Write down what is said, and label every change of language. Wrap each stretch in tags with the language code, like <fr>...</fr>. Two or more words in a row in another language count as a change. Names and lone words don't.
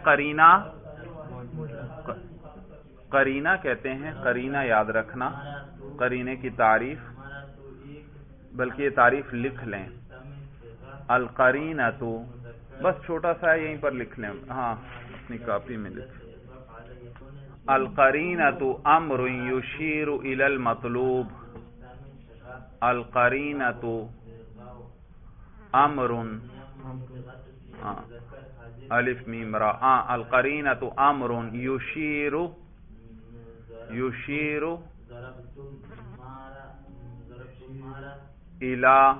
<ur>قرینہ، قرینہ کہتے ہیں، قرینہ یاد رکھنا، قرینے کی تعریف، بلکہ یہ تعریف لکھ لیں، القرینۃ، بس چھوٹا سا ہے یہیں پر لکھ لیں، ہاں اپنی کاپی میں لکھ،</ur> <ar>القرینۃ امر یشیر الی المطلوب، القرینۃ امر، الف میم را، القرینۃ امر یشیر الی</ar>